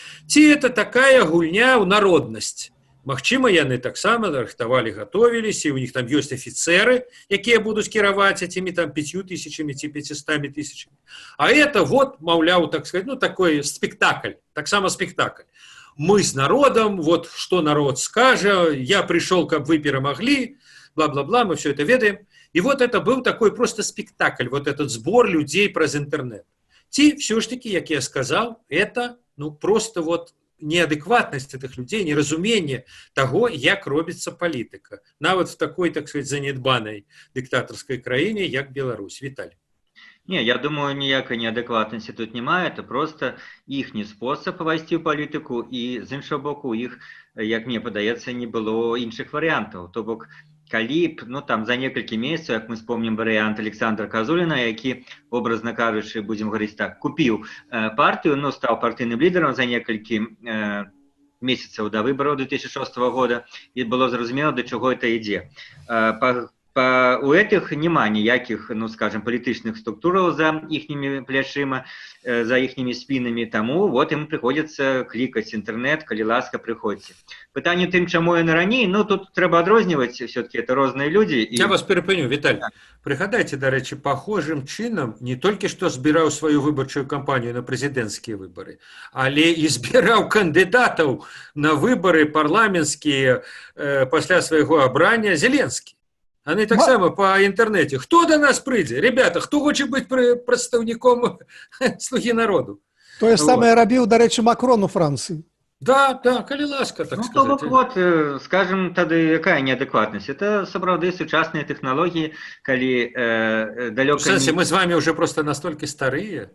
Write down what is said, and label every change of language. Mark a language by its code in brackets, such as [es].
[be] Ці это такая гульня ў народнасць. Магчыма, яны таксама рыхтавалі, гатовіліся, і у них там ёсць афіцеры, якія будуць кіраваць [ru] этими [be] там 5000 ці 500 тысячами. [ru] А это вот, маўляў, так сказать, ну такой спектакль, таксама спектакль. Мы с народом, вот что народ скажет, я пришел, как вы [be] перемогли, [ru] бла-бла-бла, мы все это [be] ведаем. [ru] И вот это был такой просто спектакль, вот этот сбор людей праз интернет. Ці все ж таки, [be] як [ru] я сказал, это ну, просто вот неадекватность этих людей, неразумение того, як [be] робится [ru] политика. Нават в такой, так сказать, [be] занедбанной [ru] диктаторской [be] краине, як [ru] Беларусь. Виталий. [be] Не, я думаю, ніякай неадекватнасці тут няма, [ru] это [be] просто іхні спосаб увайсці ў палітыку, і з іншага боку, у іх, як мне падаецца, не было іншых варыянтаў. То бок, калі б, ну там за некалькі месяцаў, як мы вспомнім варыянт Александра Казуліна, які, образна кажучы, будзем гаварыць так, купіў партыю, ну, стаў партыйным лідарам за некалькі месяцаў да выбараў 2006 года, і было зразумела, да чаго [ru] это [be] ідзе. У этих няма ніякіх, ну, скажем, палітычных структураў за іхнімі плячыма, за іхнімі спінамі, таму вот ім прыходзіцца клікаць інтэрнет, калі ласка, прыходзьце. Пытанне тым, чаму яны раней, ну, тут трэба адрозніваць, [ru] все-таки это [be] розныя людзі. Я вас перапыню, Віталь. Прыгадайце, дарэчы, [ru] похожим [be] чынам не толькі што збіраў сваю выбарчую кампанію на прэзідэнцкія выбары, але і збіраў кандыдатаў на выбары парламенцкія пасля свайго абрання Зеленскі. [ru] Они [be] так само [ru] по интернете. Кто до нас придет? Ребята, кто хочет быть [be] представником [ru] слуги народу? То же самое [be] робил, до речи, [ru] Макрон у Франции. [be] Да, калі ласка, [ru] так сказать. Ну, вот, скажем, [be] тады якая [ru] неадекватность? Это, [be] сапраўды, сучасныя [ru] технологии, [be] калі далёка... [ru] В сенсе, мы с вами уже просто настолько старые.